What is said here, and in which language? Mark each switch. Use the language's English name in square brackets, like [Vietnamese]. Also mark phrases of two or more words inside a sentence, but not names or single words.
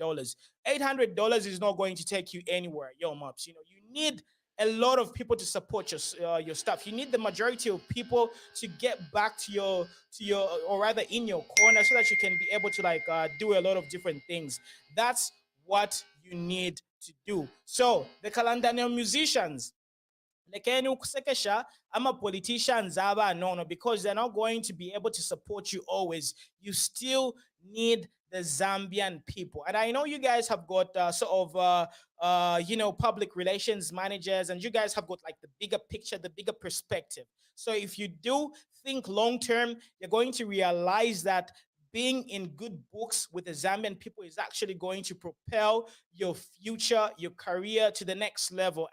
[English] $800 is not going to take you anywhere, yo, mops. You know, you need a lot of people to support your stuff. You need the majority of people to get back to your or rather in your corner, so that you can be able to like do a lot of different things. That's what you need to do. So the Kalandanya Musicians, [Bemba] lekeni ukusekesha ama politicians aba no, [English] because they're not going to be able to support you always. You still need the Zambian people. And I know you guys have got public relations managers, and you guys have got like the bigger picture, the bigger perspective. So if you do think long term, you're going to realize that being in good books with the Zambian people is actually going to propel your future, your career to the next level.